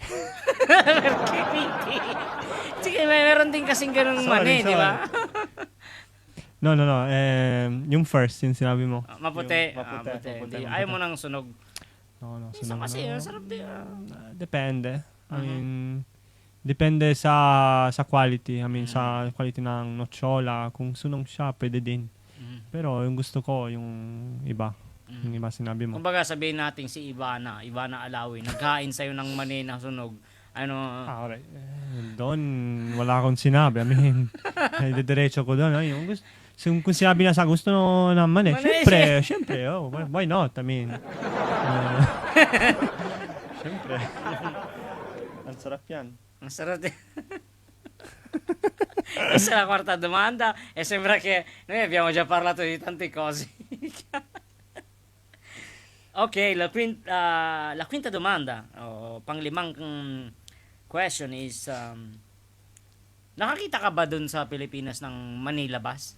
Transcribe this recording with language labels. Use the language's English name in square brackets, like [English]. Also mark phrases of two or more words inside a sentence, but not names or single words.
[Filipino] Sige, meron din kasing ganung Sorry, mani, di ba? no. Yung first, yung sinabi mo. Maputi. Yung maputi. Ayaw mo ng sunog. No, Isa sunog, kasi, no. sarap din. Depende. I Mhm. mean, depende sa quality. [English] I mean, [Filipino] Mm. sa quality ng nochola. Kung sunog siya, pwede din. Mm. Pero yung gusto ko, yung iba. Yung iba sinabi mo. Kumbaga sabihin natin si Ivana Alawi, nagkain sa'yo ng mani na sunog. Ano, Alright. Doon, wala akong sinabi. [English] I mean, [Filipino] diretso ko doon. Yung gusto, kung sinabi na sa gusto naman Mali, syempre, [English] oh, why not? I mean, [Filipino] syempre. Ang sarap yan. ang sarap din. [Italian] Questa è la quarta domanda e sembra che noi abbiamo già parlato di tante cose. [Filipino] Ok, [Italian] la quinta domanda, [Filipino] o panglimang [English] question is, [Filipino] nakakita ka ba dun sa Pilipinas ng Manila Bus?